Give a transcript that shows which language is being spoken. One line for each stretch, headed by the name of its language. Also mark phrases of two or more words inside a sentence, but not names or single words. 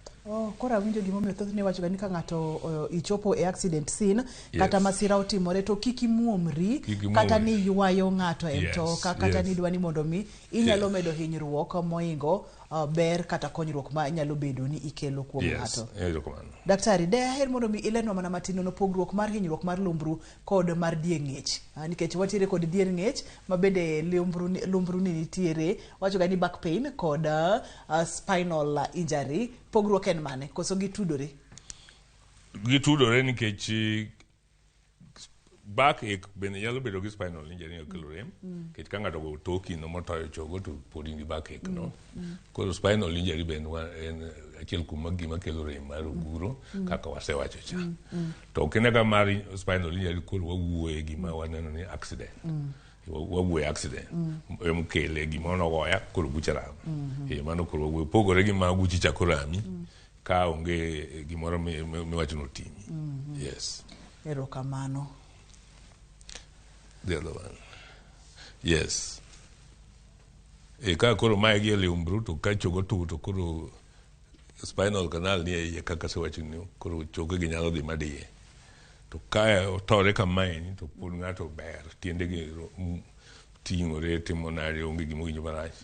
Luo (Kenya and Tanzania): Kora winjo gimomiyo thothne wachoga ni ka ng'ato ichopo e
English: accident scene
Luo (Kenya and Tanzania): kata masira otimore to kik imuomri kata ni ywayo ng'ato e mtoka kata ni dwani mondo mi inyalo medo hinyruok moingo ber kata konyruok ma nyalo bedo ni ikelo kuom ng'ato. Daktari, de aher mondo mi ilenwa mana matin no pogruok mar hinyruok mar lumbru kod mar dier ng'ech. Nikech watiere kod dier ng'ech ma bende lumbru ni nitiere, wachoga ni
English: back pain
Luo (Kenya and Tanzania): kod
English: spinal injury.
Luo (Kenya and Tanzania): Pogruok en mane? Koso gitudore? Gitudore nikech backache bende nyalo bedo gi
English: spinal injury
Luo (Kenya and Tanzania): okelo rem. Nikech ka ng'ato go toki no motoyo chogo to pod in gi backache no. Koro
English: spinal injury
Luo (Kenya and Tanzania): bende en achiel kuom gima kelo rem mar oguro kaka wasewacho cha. To kinega mar
English: spinal injury
Luo (Kenya and Tanzania): koro wawuoye gima waneno ni accident. Wawuoye accident. Emkele gima nogoya koro bucha rami. Mano koro wawuoye pogore gi ma buchi chako rami ka onge gimoro miwacho notimi.
English: Yes.
Luo (Kenya and Tanzania): Erokamano.
English: The other one. Yes.
Luo (Kenya and Tanzania): Ka koro mae gi lumbru to ka chogo to koro
English: spinal canal
Luo (Kenya and Tanzania): ni e kaka se wacho ni koro chogo gi nyalo dhi madiye. To ka otore kamae ni to pod ng'ato ber tiende gi ting'ore timo nare onge gima winjo marach.